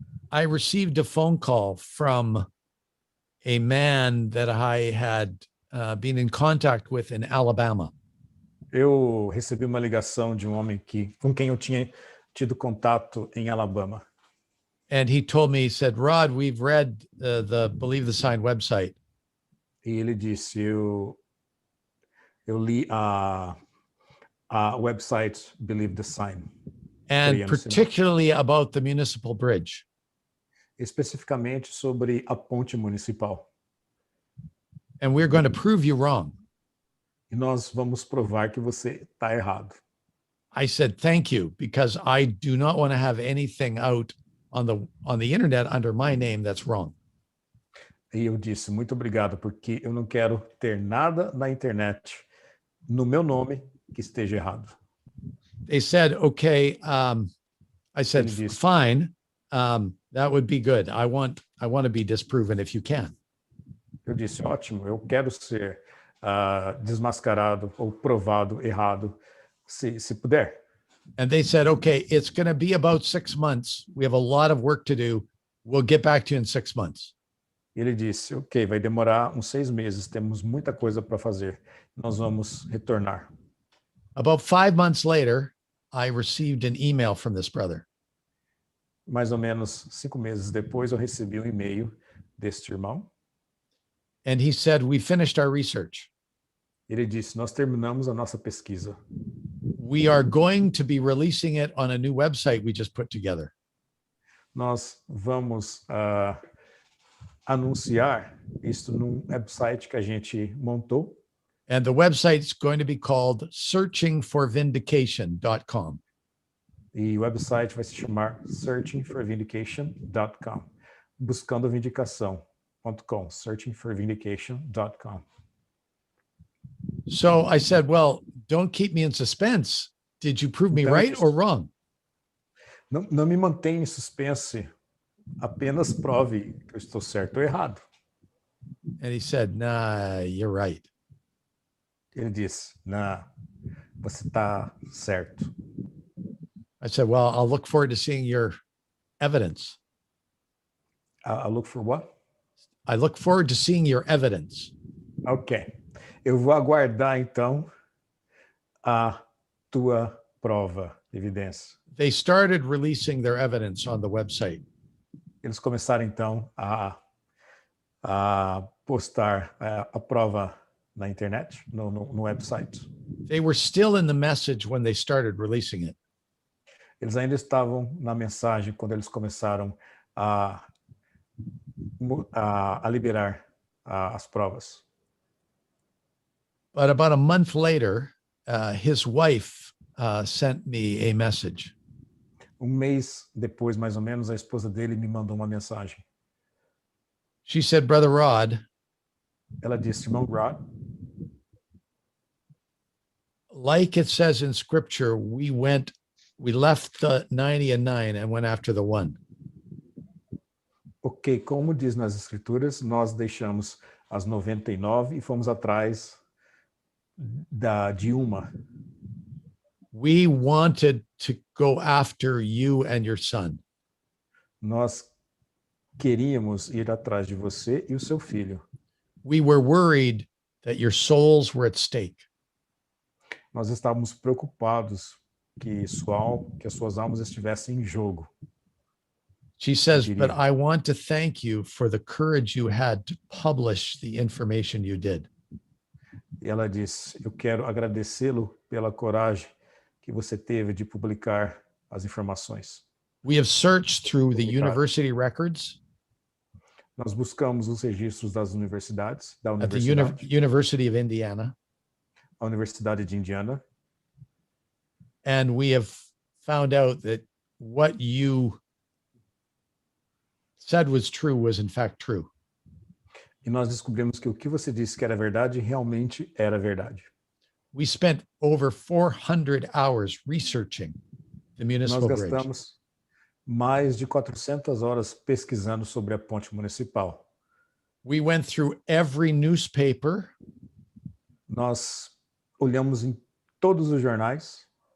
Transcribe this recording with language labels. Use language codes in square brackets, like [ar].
[en] I received a phone call from a man that I had been in contact with in Alabama. [pt] Eu recebi uma ligação de um homem com quem eu tinha tido contato em Alabama. [en] And he told me, he said, "Rod, we've read the Believe the Sign website." [pt] E ele disse, eu li a website Believe the Sign. [en] And particularly about the municipal bridge. [pt] Especificamente sobre a ponte municipal. [en] And we're going to prove you wrong. [pt] E nós vamos provar que você está errado. [en] I said, "Thank you, because I do not want to have anything out on the internet under my name that's wrong." [pt] E eu disse, muito obrigado, porque eu não quero ter nada na internet no meu nome que esteja errado. [en] They said, "Okay." I said, "Fine. That would be good. I want to be disproven if you can." [pt] Eu disse, ótimo, eu quero ser desmascarado ou provado errado, se puder. [en] And they said, "Okay, it's going to be about 6 months. We have a lot of work to do. We'll get back to you in 6 months." [pt] Ele disse, ok, vai demorar uns 6 meses, temos muita coisa para fazer. Nós vamos retornar. [en] About 5 months later, I received an email from this brother. [pt] Mais ou menos 5 meses depois, eu recebi um e-mail deste irmão. [en] And he said, "We finished our research. [pt] Ele disse, nós terminamos a nossa pesquisa. [en] We are going to be releasing it on a new website we just put together." [pt] Nós vamos anunciar isso num website que a gente montou. [en] And the website is going to be called searchingforvindication.com. [pt] E o website vai se chamar searchingforvindication.com. Buscando vindicação.com. [en] Searchingforvindication.com. So I said, "Well, don't keep me in suspense. Did you prove me [pt] Então, [en] right or wrong? [pt] não me mantenha em suspense, apenas prove que eu estou certo ou errado. [en] And he said, nah, you're right. [pt] Ele disse, não, você está certo. [en] I said, well, I'll look forward to seeing your evidence. I look for what? I look forward to seeing your evidence. Ok. [pt] Eu vou aguardar, então, a tua prova, evidência. [en] They started releasing their evidence on the website. [pt] Eles começaram, então, a postar a prova na internet, no website. [en] They were still in the message when they started releasing it. [pt] Eles ainda estavam na mensagem quando eles começaram a liberar as provas. [en] But about a month later, his wife sent me a message. [pt] Mês depois, mais ou menos, a esposa dele me mandou uma mensagem. [en] She said, Brother Rod, [pt] Ela disse, irmão Rod, [en] like it says in scripture, we left the 90 and 9 and went after the 1. [pt] ok, como diz nas escrituras, nós deixamos as 99 e fomos atrás de uma. [en] We wanted to go after you and your son. [pt] Nós queríamos ir atrás de você e o seu filho. [en] We were worried that your souls were at stake. [pt] Nós estávamos preocupados que as suas almas estivessem em jogo. [en] She says, but I want to thank you for the courage you had to publish the information you did. [pt] E ela disse, eu quero agradecê-lo pela coragem que você teve de publicar as informações. [en] We have searched through the university records. [pt] Nós buscamos os registros das universidades, da [en] At the [pt] universidade, [en] University of Indiana. [pt] a Universidade de Indiana, [en] And we have found out that what you said was true was in fact true. [pt] e nós descobrimos que o que você disse que era verdade, realmente era verdade. [en] We spent over 400 hours researching the [pt] Nós [en] municipal bridge. [pt] gastamos mais de 400 horas pesquisando sobre a ponte municipal. [en] We went through every newspaper. [pt] Nós olhamos em todos os jornais,